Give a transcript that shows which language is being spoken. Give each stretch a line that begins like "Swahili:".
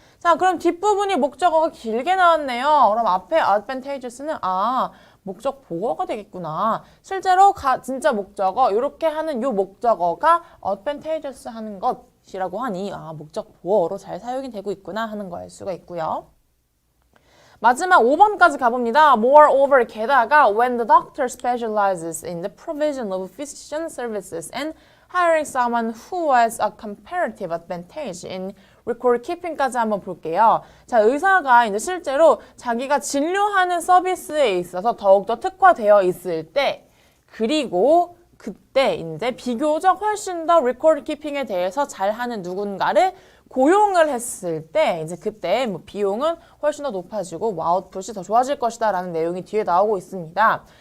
Korean: 자, 그럼 뒷부분이 목적어가 길게 나왔네요. 그럼 앞에 advantageous는 목적 보어가 되겠구나. 실제로 진짜 목적어 이렇게 하는 요 목적어가 advantageous 하는 것이라고 하니 목적 보어로 잘 사용이 되고 있구나 하는 걸 알 수가 있고요. 마지막 5번까지 가봅니다.
English: Moreover,
Korean: 게다가
English: when the doctor specializes in the provision of physician services and hiring someone who has a comparative advantage in record keeping까지
Korean: 한번 볼게요. 자, 의사가 이제 실제로 자기가 진료하는 서비스에 있어서 더욱더 특화되어 있을 때, 그리고 그때 이제 비교적 훨씬 더 record keeping에 대해서 잘하는 누군가를 고용을 했을 때 이제 그때 비용은 훨씬 더 높아지고 아웃풋이 더 좋아질 것이다 라는 내용이 뒤에 나오고 있습니다.